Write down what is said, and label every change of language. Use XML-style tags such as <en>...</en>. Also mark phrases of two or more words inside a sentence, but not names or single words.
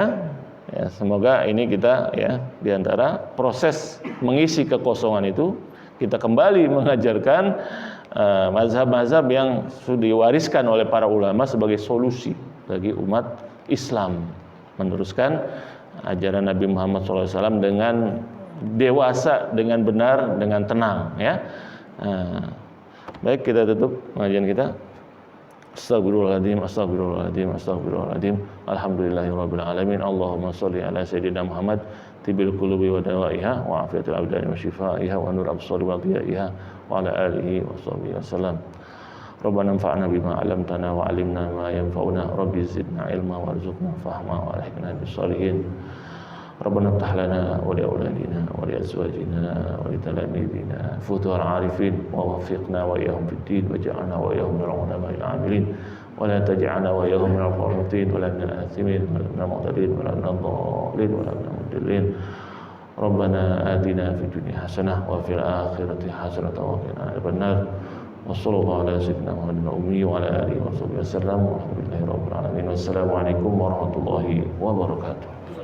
<id>Ya, semoga ini kita ya diantara proses mengisi kekosongan itu kita kembali mengajarkan mazhab-mazhab yang sudah diwariskan oleh para ulama sebagai solusi bagi umat Islam, meneruskan ajaran Nabi Muhammad SAW dengan dewasa, dengan benar, dengan tenang, ya. Baik, kita tutup pengajian kita.</id> <ar>أستغفر الله العظيم أستغفر الله العظيم أستغفر الله العظيم. الحمد لله رب العالمين. اللهم صل على سيدنا محمد طب القلوب ودوائها وعافية الأبدان وشفائها ونور الأبصار وضيائها وعلى آله وصحبه وسلم. ربنا انفعنا بما علمتنا وعلمنا ما ينفعنا. رب زدنا علما وارزقنا فهما وألحقنا بالصالحين. ربنا افتح لنا ولأولادنا ولأزواجنا ولتلامذتنا فتوح العارفين ووفقنا وإياهم في الدين واجعلنا وإياهم من العلماء العاملين ولا تجعلنا وإياهم من القانتين ولا من الآثمين ولا من المعتدين ولا من الضالين ولا من المضلين. ربنا آتنا في الدنيا حسنة وفي الآخرة حسنة وقنا عذاب النار. وصلى الله على سيدنا محمد أمي وعلى آله وصحبه وسلم والحمد لله رب العالمين. والسلام عليكم ورحمة الله وبركاته.</ar>